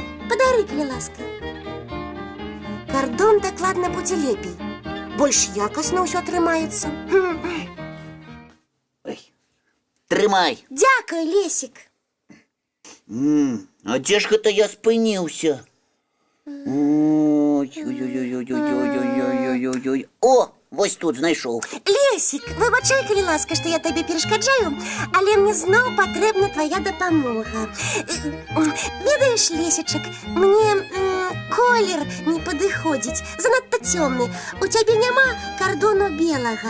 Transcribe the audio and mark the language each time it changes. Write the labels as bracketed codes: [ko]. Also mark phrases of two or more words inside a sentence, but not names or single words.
[be] Падары, калі ласка. Кардон дакладна будзе лепей. Больш якасна ўсё атрымаецца. Трымай. Дзякуй, Лесік. А дзе ж гэта я спыніўся? Ой-ой-ой-ой-ой-ой-ой-ой-ой-ой. О, вось тут знайшоў. Лесік, выбачай, калі ласка, што я табе перашкаджаю, але мне зноў патрэбна твоя дапамога. Ведаеш, Лесічак, мне колер не падыходзіць, занадта цёмны. У цябе няма кардону белага.